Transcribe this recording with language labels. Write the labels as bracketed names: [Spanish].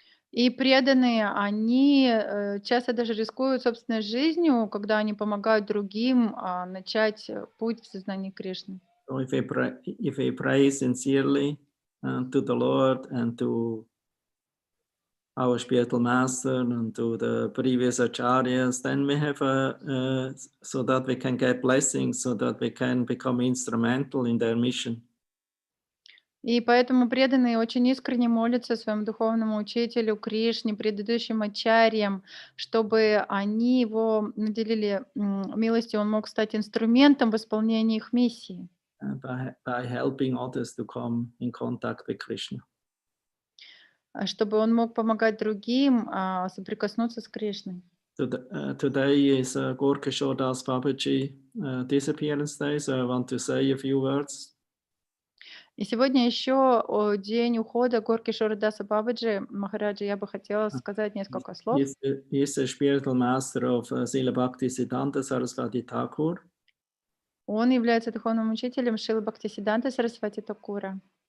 [Russian] И преданные, они часто даже рискуют собственной жизнью, когда они помогают другим начать путь в сознании Кришны. [English] So if we pray sincerely to the Lord and to our spiritual master and to the previous acharyas, then we have so that we can get blessings, so that we can become instrumental in their mission. [Russian] И поэтому преданные очень искренне молятся своему духовному учителю Кришне, предыдущим ачарьям, чтобы они его наделили милостью, он мог стать инструментом в исполнении их миссии. [English] By helping others to come in contact with Krishna. [Russian] Чтобы он мог помогать другим соприкоснуться с Кришной. [English] Today is Gorkishore Das Babaji disappearance day, so I want to say a few words. [Russian] И сегодня еще день ухода Горкишора Даса Бабаджи Махараджи. Я бы хотела сказать несколько слов. [English] He's the spiritual master of Srila Bhaktisiddhanta Saraswati Thakur. [Russian] Он является духовным учителем Шрилы Бхактисиддханты Сарасвати Такура.